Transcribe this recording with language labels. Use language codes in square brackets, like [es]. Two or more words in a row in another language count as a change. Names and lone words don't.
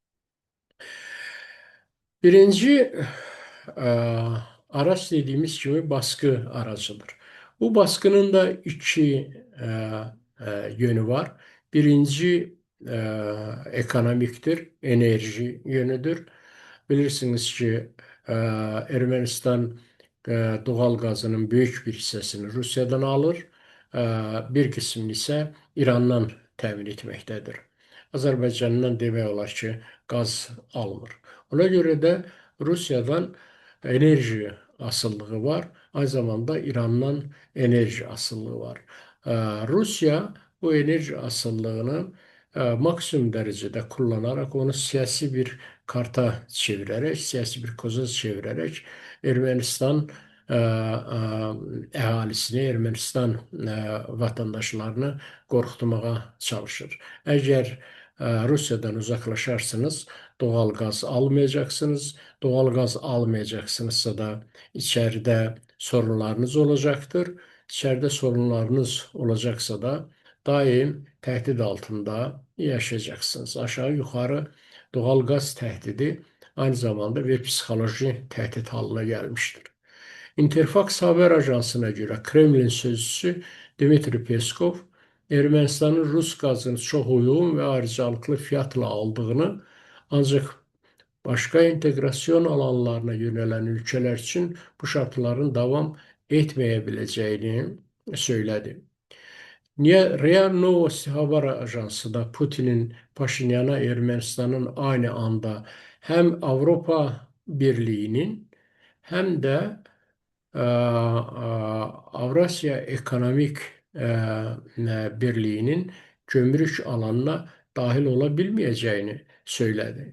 [tr] Birinci e, araç dediğimiz gibi baskı aracıdır. Bu baskının da iki yönü var. Birinci e, ekonomiktir, enerji yönüdür. [az] Bilirsiniz ki Ermənistan [tr] doğal gazının büyük bir [az] hissəsini Rusiyadan alır, bir qismini isə İrandan təmin etməkdədir. Azərbaycandan demək olar ki, qaz almır. Ona görə də Rusiyadan enerji asılılığı var. [tr] Aynı zamanda [az] İrandan enerji asılılığı var. [tr] Rusya bu enerji asıllığını maksimum derecede kullanarak onu siyasi bir karta çevirerek, siyasi bir koza çevirerek [az] Ermənistan əhalisini, Ermənistan vətəndaşlarını qorxutmağa çalışır. Əgər Rusiyadan uzaklaşarsınız, [tr] doğal gaz almayacaksınız. Doğal gaz almayacaksınızsa da içeride sorunlarınız olacaktır. İçeride sorunlarınız olacaksa da daim tehdit altında yaşayacaksınız. Aşağı yukarı doğal gaz tehdidi aynı zamanda bir psikoloji tehdit haline gelmiştir. [az] Interfax [tr] haber ajansına göre Kremlin sözcüsü [az] Dmitri Peskov, Ermənistanın Rus qazını çox uyğun və ayrıcalıqlı fiyatla aldığını, ancaq başqa inteqrasiyon alanlarına yönələn ölkələr üçün bu şartların davam etməyə biləcəyini söylədi. [tr] RIA Novosti haber ajansı da Putin'in Paşinyan'a Ermenistan'ın aynı anda hem Avrupa Birliği'nin hem de Avrasya Ekonomik Birliği'nin gömrük alanına dahil olabilmeyeceğini söyledi.